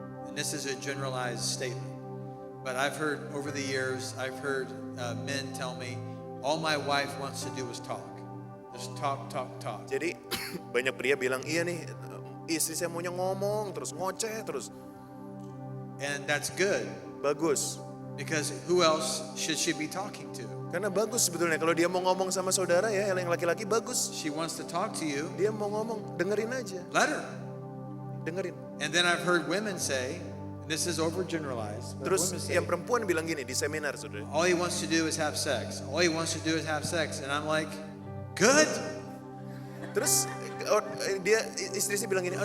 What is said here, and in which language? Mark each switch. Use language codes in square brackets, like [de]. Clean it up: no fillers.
[en] And this is a generalized statement. But I've heard over the years, men tell me, all my wife wants to do is talk. Just talk. [id] Jadi banyak pria bilang, iya nih istri saya maunya ngomong terus, ngoceh terus. [en] And that's good. [id] Bagus. [en] Because who else should she be talking to? [id] Karena bagus sebetulnya kalau dia mau ngomong sama saudara ya, yang laki-laki bagus. [en] She wants to talk to you. [id] Dia mau ngomong, dengerin aja. [en] Let her. [id] Dengerin. [en] And then I've heard women say, and this is overgeneralized, but [id] Terus [en] women say, [id] yang perempuan bilang gini di seminar, saudara. [en] all he wants to do is have sex. All he wants to do is have sex. And I'm like, good. [id] Terus dia istri saya bilang gini,